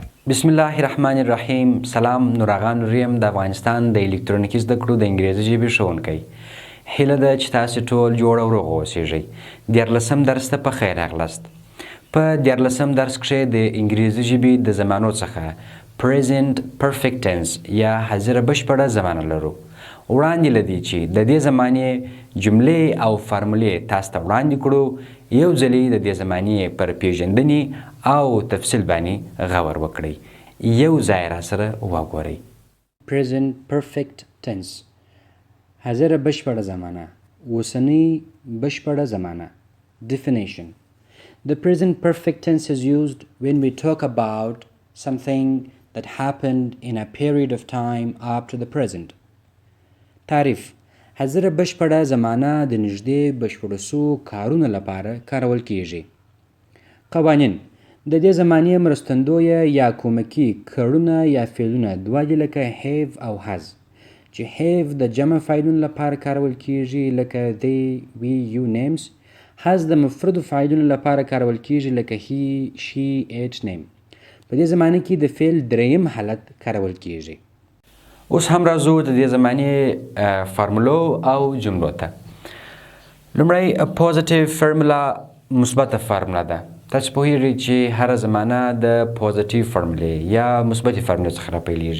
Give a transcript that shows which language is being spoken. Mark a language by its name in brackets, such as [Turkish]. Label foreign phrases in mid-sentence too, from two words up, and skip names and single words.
[Arabic] بسم الله الرحمن الرحیم. [Pashto] سلام، نوراغان ریم د افغانستان د الکترونیکي زده کړو د انګریزي ژبې ښوونکی. هیله ده چې تاسې ټول جوړ او روغ اوسیږئ. دیارلسم درس ته په خیر راغلاست. په دیارلسم درس کښې د انګریزي ژبې د زمانو څخه [English] present perfect tense [Pashto] یا حاضره بشپړه زمانه لرو. وړاندې له دې چې د دې زمانې جملې او فارمولې تاسو ته وړاندې کړو، یو ځلې د دې زمانې پر پېژندنې او تفصیل باندې غور وکړئ. یو ځای راسره وګورئ. [English] present perfect tense، [Pashto] حاضره بشپړه زمانه، اوسنۍ بشپړه زمانه. [English] Definition: The present perfect tense is used when we talk about something that happened in a period of time up to the present. [Pashto] تعريف: حاضره بشپړه زمانه د نږدې بشپړو سوو کارونو لپاره کارول کیږي. قوانین: د دې زمانې مرستندویه یا کومکي کړونه یا فعلونه دوه دي، لکه have او has، چې have د جمع فاعلونو لپاره کارول کیږي لکه [English] they, we, you names. [Pashto] has د مفردو فاعلونو لپاره کارول کیږي لکه [English] he, she, it, name. [Pashto] په دې زمانه کې د فعل دریم حالت کارول کیږي. اوس هم راځو د دې زمانې فارمولو او جملو ته. لومړی [English] positive formula [Pashto] مثبته فارمولا ده. تاسو پوهیږئ چې هره زمانه د پوزیټیو فارمولې یا مثبتې فارمولې څخه راپیلېږي.